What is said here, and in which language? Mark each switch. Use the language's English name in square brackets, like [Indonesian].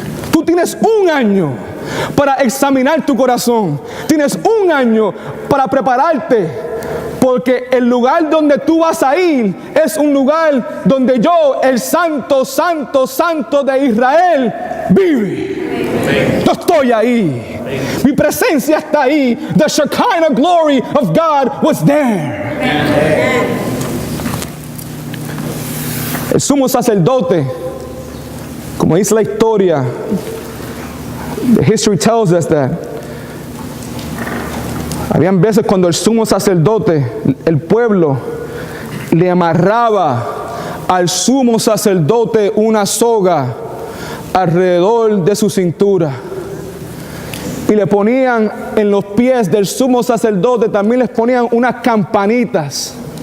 [Spanish] Tú tienes un año para examinar tu corazón. Tienes un año para prepararte, porque el lugar donde tú vas a ir es un lugar donde yo, el Santo, Santo, Santo de Israel, vive. Yo estoy ahí. Mi presencia está ahí. [English] The Shekinah glory of God was there. [Spanish] El sumo sacerdote, como dice la historia, [English] the history tells us that [Spanish] habían veces cuando el sumo sacerdote, el pueblo, le amarraba al sumo sacerdote una soga alrededor de su cintura y le ponían en los pies del sumo sacerdote, también les ponían unas campanitas.